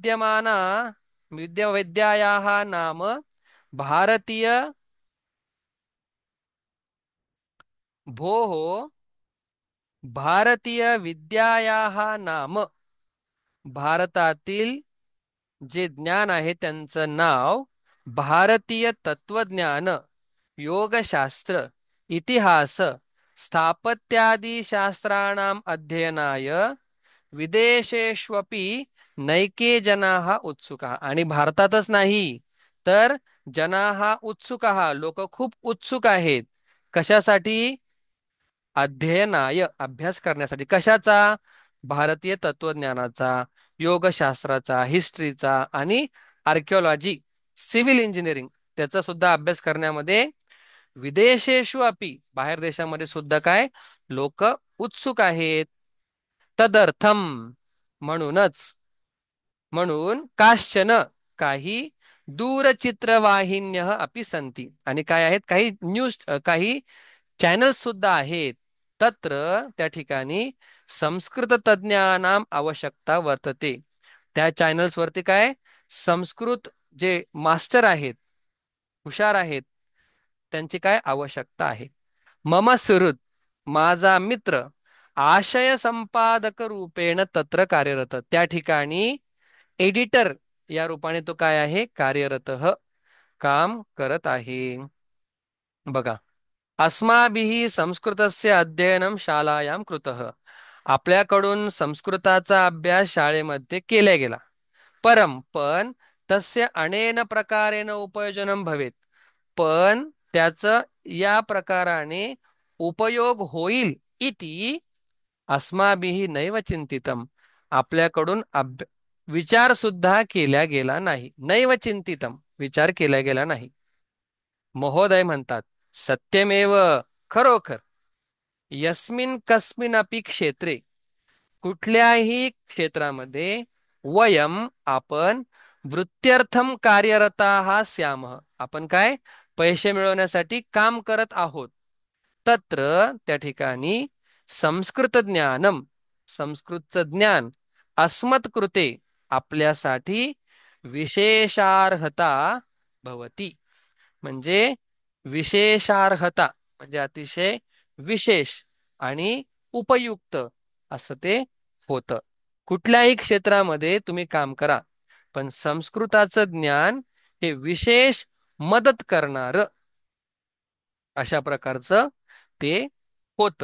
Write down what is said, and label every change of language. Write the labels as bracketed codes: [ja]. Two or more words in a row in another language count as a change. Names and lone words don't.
[sa] विद्यायाः नाम, भारतीय, भोः भारतीय विद्यायाः नाम, [mr] भारतातील जे ज्ञान आहे त्यांचं नाव, भारतीय तत्वज्ञान, योगशास्त्र, इतिहास, [sa] स्थापत्यादी शास्त्राणाम अध्ययनाय विदेशेष्वपि नैके जनाः उत्सुकाः. [mr] आणि भारतातच नाही तर [sa] जनाः उत्सुकाः, [mr] लोक खूप उत्सुक आहेत. कशासाठी, अध्ययनाय अभ्यास करण्यासाठी. कशाचा, भारतीय तत्वज्ञानाचा, योगशास्त्राचा, हिस्ट्रीचा आणि आर्किओलॉजी, [en] civil engineering, [mr] त्याचा सुद्धा अभ्यास करण्यामध्ये [sa] विदेशेषु अपि [mr] बाहेर देशामध्ये सुद्धा काय लोक उत्सुक आहेत. [sa] तदर्थम [mr] म्हणूनच, म्हणून [sa] काश्चन काही दूरचित्रवाहिन्य अपि संती, [mr] आणि काय आहेत, काही न्यूज, काही चॅनल्स सुद्धा आहेत. [sa] तत्र [mr] त्या ठिकाणी [sa] संस्कृत तज्ज्ञानाम आवश्यकता वर्तते. [mr] त्या चॅनल्स वरती काय, संस्कृत जे मास्टर आहेत, हुशार आहेत, त्यांची काय आवश्यकता आहे. [sa] मम सुहृद [mr] माझा मित्र, [sa] आशय संपादक रूपेण तत्र कार्यरत, [mr] त्या ठिकाणी एडिटर या रूपाने तो काय आहे, कार्यरत, काम करत आहे. बघा, [sa] अस्माभिः संस्कृतस्य अध्ययनं शालायां कृतः, [mr] आपल्याकडून संस्कृताचा अभ्यास शाळेमध्ये केला गेला. [sa] पण तस्य अनेन प्रकारेण उपयोजनं भवेत, [mr] पण त्याचं या प्रकाराने उपयोग होईल, [sa] इति अस्माभिः नैव चिंतितम, [mr] आपल्याकडून विचार सुद्धा केला गेला नाही. [sa] नैव चिंतितम [mr] विचार केला गेला नाही. महोदय म्हणतात, सत्यमेव, खरोखर, [sa] यस्मिन कस्मिन अपि क्षेत्रे, [mr] कुठल्याही क्षेत्रामध्ये, वयम आपण, [sa] वृत्त्यर्थम कार्यरताः स्यामः, [mr] आपण काय पैसे मिळवण्यासाठी काम करत आहोत. [sa] तत्र [mr] त्या ठिकाणी [sa] संस्कृत ज्ञानम, [mr] संस्कृतचं ज्ञान, [sa] अस्मत्कृते आपल्यासाठी, विशेषार्हता भवती, [mr] म्हणजे विशेषार्हता म्हणजे अतिशय विशेष आणि उपयुक्त असं ते होतं. कुठल्याही क्षेत्रामध्ये तुम्ही काम करा, पण संस्कृताचं ज्ञान हे विशेष मदत करणार अशा प्रकारचं ते होतं.